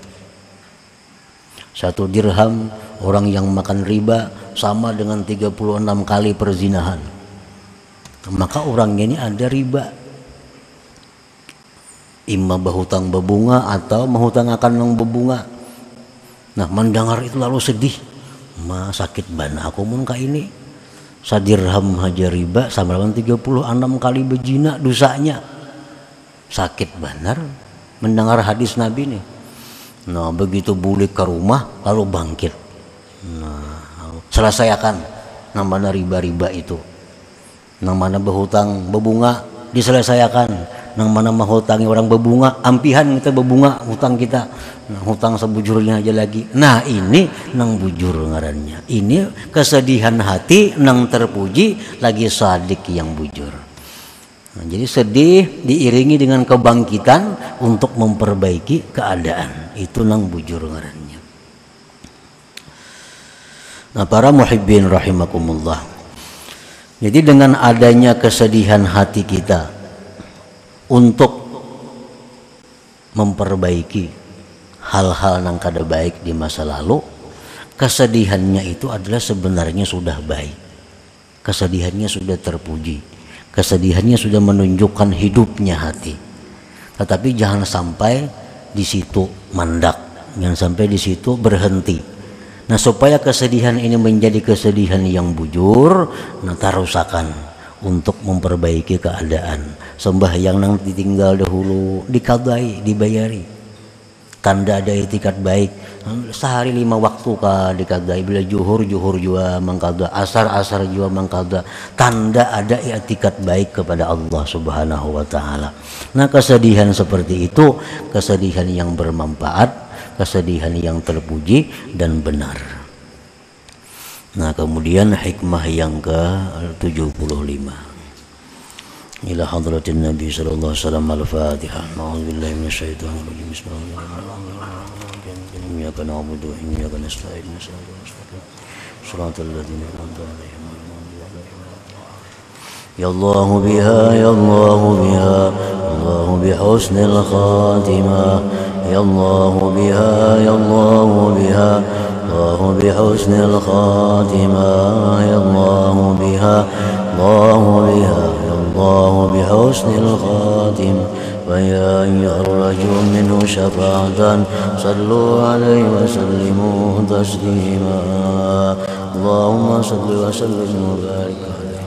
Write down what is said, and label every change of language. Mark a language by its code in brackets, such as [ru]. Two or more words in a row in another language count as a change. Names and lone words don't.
[id] 1 dirham orang yang makan riba sama dengan 36 kali perzinahan. Maka orang ini ada riba, imma berhutang berbunga atau menghutang akan yang berbunga. [bjn] Nah mendengar itu lalu sedih, sakit bana aku mun ka ini. [id] 1 dirham haja riba sama dengan 36 kali berzina dosanya. Sakit benar mendengar hadis Nabi nih. [bjn] Nah begitu bulik ke rumah lalu bangkit. [id] Nah selesaikan namanya riba-riba itu, namanya berhutang berbunga diselesaikan. [bjn] Nang mana mah hutangi orang bebunga, ampihan kita bebunga hutang kita. Nah, hutang sebujurnya aja lagi. Nah, ini nang bujur ngarannya. Ini kesedihan hati nang terpuji lagi sadik yang bujur. [id] Nah, jadi sedih diiringi dengan kebangkitan untuk memperbaiki keadaan. [bjn] Itu nang bujur ngarannya. [id] Nah, para [ar] محبين رحمكم الله. [id] Jadi dengan adanya kesedihan hati kita untuk memperbaiki hal-hal yang kada baik di masa lalu, kesedihannya itu adalah sebenarnya sudah baik. Kesedihannya sudah terpuji. Kesedihannya sudah menunjukkan hidupnya hati. Tetapi jangan sampai di situ mandak, jangan sampai di situ berhenti. Nah, supaya kesedihan ini menjadi kesedihan yang bujur, [bjn] nah tarusakan untuk memperbaiki keadaan. Sembahyang nang ditinggal dahulu dikadai, dibayari. [id] Tanda ada itikat baik. [bjn] Sehari 5 waktu ka dikadai. Bila juhur jua mangkada, asar jua mangkada. [id] Tanda ada itikat baik kepada Allah [ar] سبحانه وتعالى. [id] Nah, kesedihan seperti itu kesedihan yang bermanfaat, kesedihan yang terpuji dan benar. Nah, kemudian hikmah yang ke-75. [ar] إلى حضرة النبي صلى الله عليه وسلم الفاتحة. أعوذ بالله من الشيطان الرجيم. بسم الله الرحمن الرحيم. إياك نعبد وإياك نستعين. صراط الذين أنعمت عليهم. يا الله بها يا الله بها الله بحسن الخاتمة. يا الله بها يا الله بها الله بحسن الخاتمة. يا الله بها الله بها الله بحسن الخاتم ويا أيها الرجل منه شفاعة صلوا عليه وسلموا تسليما اللهم صل وسلم وبارك عليه